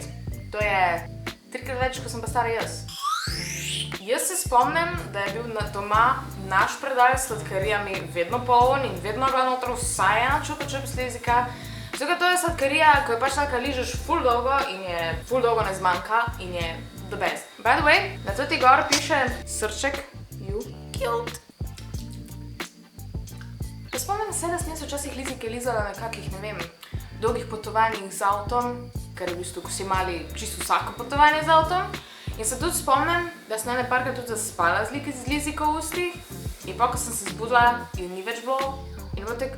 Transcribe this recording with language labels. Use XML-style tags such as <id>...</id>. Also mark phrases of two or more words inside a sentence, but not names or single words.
<sl>To je 3-krat več, ko sem pa stara jaz. Jaz se spomnim, da je bil doma naš predal s sladkarijami vedno poln in vedno bila noter vsaj ena Chupa Chups lizika. Zato to je sladkarija, ko je pač tako ližeš ful dolgo in je ful dolgo ne zmanjka in je</sl> <en>the best. By the way,</en> <sl>na toti gor piše srček,</sl> <en>you cute.</en> <sl>Spomnim se, da sem jaz včasih lizike lizala na kakih, ne vem, dolgih potovanjih z avtom, ker v bistvu, ko si imeli čisto vsako potovanje z avtom. In se tudi spomnim, da sem ene parkrat tudi zaspala z liziko v ustih in pa, ko sem se zbudila in ni več bilo in bilo tek...</sl>